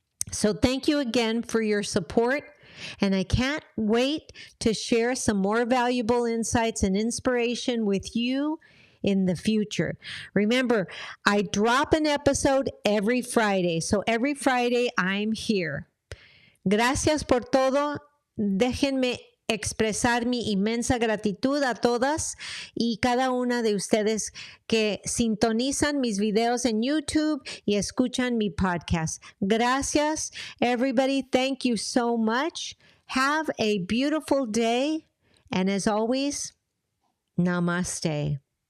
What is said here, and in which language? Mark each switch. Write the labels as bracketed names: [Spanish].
[English] So thank you again for your support. And I can't wait to share some more valuable insights and inspiration with you in the future. Remember, I drop an episode every Friday. So every Friday, I'm here. [Spanish] Gracias por todo. Déjenme expresar mi inmensa gratitud a todas y cada una de ustedes que sintonizan mis videos en YouTube y escuchan mi podcast. Gracias, [English] everybody. Thank you so much. Have a beautiful day. And as always, namaste.